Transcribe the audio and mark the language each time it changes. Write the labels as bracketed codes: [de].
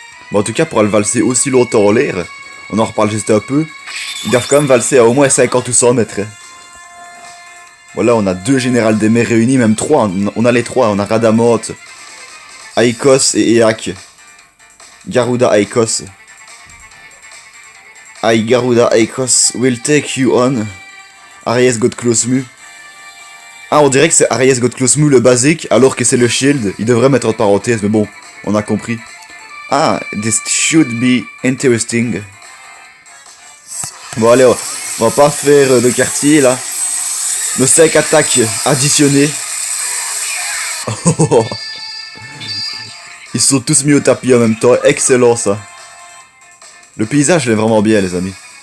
[fr] Mais en tout cas pour le valser aussi longtemps en l'air, on en reparle juste un peu, ils doivent quand même valser à au moins 50 ou 100 mètres. Voilà, on a 2 générales des mers réunis, même 3, on a les 3, on a Radamante, Aikos et Eak. Garuda Aikos. [en] I Garuda Aikos will take you on. Aries God Close Mu. [fr] Ah, on dirait que c'est Aries God Close Mu le basique, alors que c'est le shield. Il devrait mettre en parenthèse, mais bon, on a compris. [en] Ah, this should be interesting. [fr] Bon allez, on va pas faire de quartier là. Nos 5 attaques additionnées. Oh. Ils sont tous mis au tapis en même temps, excellent ça. Le paysage il est vraiment bien les amis.